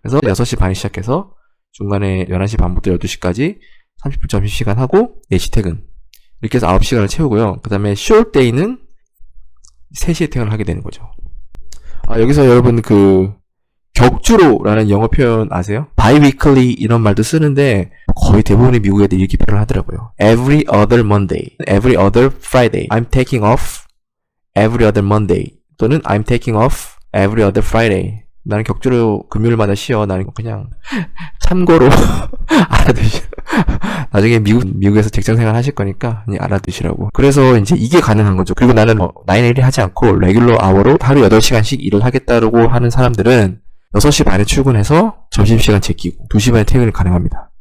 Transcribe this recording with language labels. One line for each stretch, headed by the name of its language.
Korean: 그래서 6시 반에 시작해서 중간에 11시 반부터 12시까지 30분 점심시간 하고 4시 퇴근. 이렇게 해서 9시간을 채우고요. 그 다음에 숄데이는 3시에 퇴근을 하게 되는 거죠. 여기서 여러분 격주로라는 영어 표현 아세요? biweekly 이런 말도 쓰는데 거의 대부분의 미국 애들이 이렇게 표현을 하더라고요.
English: Every other Monday, every other Friday, I'm taking off every other Monday 또는 I'm taking off every other Friday.
Korean: 나는 격주로 금요일마다 쉬어. 나는 그냥 참고로 알아두시라고. 나중에 미국에서 직장생활 하실 거니까 그냥 알아두시라고. 그래서 이제 이게 가능한 거죠. 그리고 나는 9-8이 하지 않고 레귤러 아워로 하루 8시간씩 일을 하겠다라고 하는 사람들은 6시 반에 출근해서 점심시간 제끼고 2시 반에 퇴근이 가능합니다.